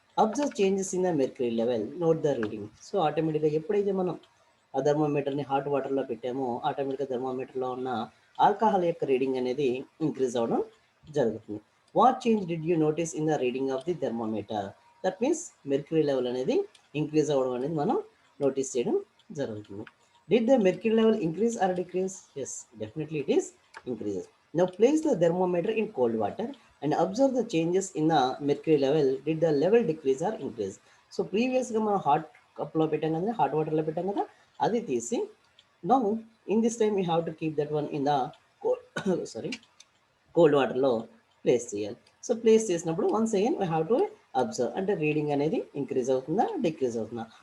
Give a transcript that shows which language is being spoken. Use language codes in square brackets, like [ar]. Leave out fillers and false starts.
[en] Observe changes in the mercury level, note the reading. [te] So ఆటోమేటిక్గా ఎప్పుడైతే మనం ఆ థర్మోమీటర్ని హాట్ వాటర్లో పెట్టామో ఆటోమేటిక్గా థర్మోమీటర్లో ఉన్న ఆల్కహాల్ యొక్క రీడింగ్ అనేది ఇంక్రీజ్ అవ్వడం జరుగుతుంది. [en] What change did you notice in the reading of the thermometer? That means mercury level [te] అనేది ఇంక్రీజ్ అవ్వడం అనేది మనం నోటీస్ చేయడం జరుగుతుంది. [en] Did the mercury level increase or decrease? Yes, definitely it is increases. Now place the thermometer in cold water and observe the changes in the mercury level. Did the level decrease or increase? [te] So ప్రీవియస్గా మనం hot కప్లో పెట్టాం కదా, hot వాటర్లో పెట్టాం కదా, అది తీసి [en] now in this time you have to keep that one in the cold [te] వాటర్లో ప్లేస్ చేయాలి. సో ప్లేస్ చేసినప్పుడు [en] once again we have to observe, [te] అంటే రీడింగ్ అనేది ఇంక్రీజ్ అవుతుందా డిక్రీజ్ అవుతుందా.